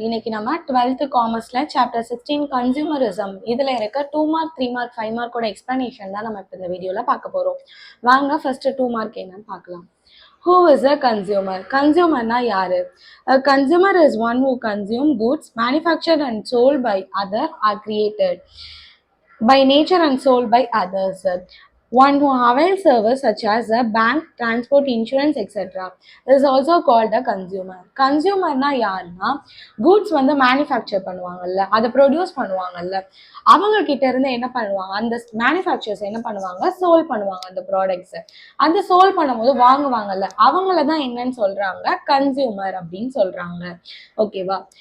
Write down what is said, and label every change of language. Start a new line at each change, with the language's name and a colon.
Tamil: இன்னைக்கு நம்ம 12th காமர்ஸ்ல chapter 16 consumerism இதுல இருக்க 2 மார்க் 3 மார்க் 5 மார்க்கோட எக்ஸ்பிளனேஷன் தான் நம்ம இப்போ இந்த வீடியோல பார்க்க போறோம். வாங்க ஃபர்ஸ்ட் 2 மார்க் என்னன்னு பார்க்கலாம்.
English: Who is a consumer?
Tamil: Consumerனா யாரு?
English: A consumer is one who consume goods manufactured and sold by other or created by nature and sold by others. One who avails service such as a bank, transport, insurance, etc. is also called a consumer.
Tamil: Consumerனா யாருன்னா goods வந்து manufacture பண்ணுவாங்கல்ல, அதை produce பண்ணுவாங்கல்ல, அவங்க கிட்ட இருந்து என்ன பண்ணுவாங்க, அந்த மேனுஃபேக்சர்ஸ் என்ன பண்ணுவாங்க, சோல் பண்ணுவாங்க அந்த ப்ராடக்ட்ஸ். அந்த சோல் பண்ணும்போது வாங்குவாங்கல்ல, அவங்கள தான் என்னன்னு சொல்றாங்க, கன்சியூமர் அப்படின்னு சொல்றாங்க. ஓகேவா?